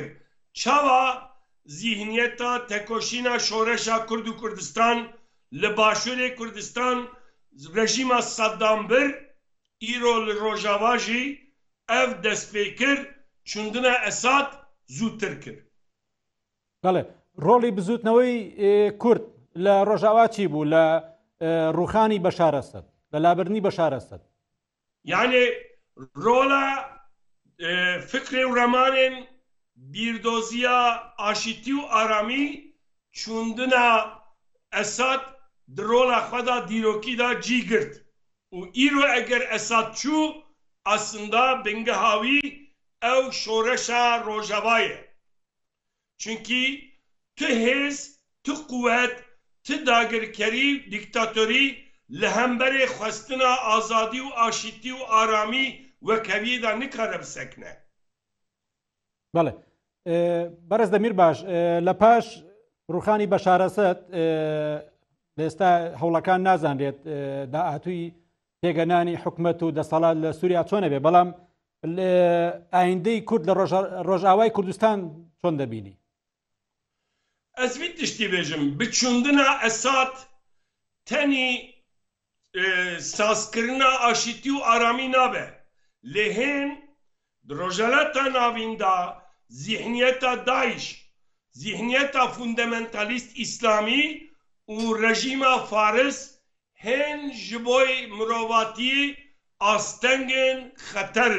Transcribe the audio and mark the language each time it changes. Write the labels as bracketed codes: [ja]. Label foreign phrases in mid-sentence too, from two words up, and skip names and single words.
[ku] Çawa zihniyeta tekoşîna şoreşa Kurd û Kurdistan li başûrê Kurdistan rejîma Saddam bir îro li Rojava jî ev dest pê kir çundina Esad zûtir kir. [ckb] بەڵێ ڕۆڵی بزوتنەوەی کورد لە ڕۆژاوا چی بوو لە ڕوخانی بەشار ئەسەد لە لابردنی بەشار ئەسەد؟ [ku] Yani rola fikrê û remanên bîrdoziya aşîtî û aramî çundina Esad di rola xwe da dîrokî da cî girt. û îro eger Esad çû aslında bingeha wî ew şoreşa Rojavayê. Çünkü tu hêz, tu quvvet, tu dagirkerî, dîktatorî li hemberê xwestina azadî û aşîtî û aramî wekheviyê da nikare bisekne. [ckb] بەڵێ بەرز دەمیرباش لە پاش ڕوخانی بەشار ئەسەد لە ئێستا هەوڵەکان نازانرێت داهاتووی پێگەنانی حکومەت و دەسەڵات لە سووریا چۆنە بێ بەڵام ئایندەی کورد لە ڕۆژئاوای کوردستان چۆن دەبینی؟ [ku] Ez vî tiştî bêjim biçûndina Esad tenî sazkirina aşîtî û aramî nabe. Lê hên di rojelata navîn da zihniyeta Daeş, zihniyeta fundamentalîst İslamî û rejîma Faris hên ji bo mirovatiyê astengên xeterin.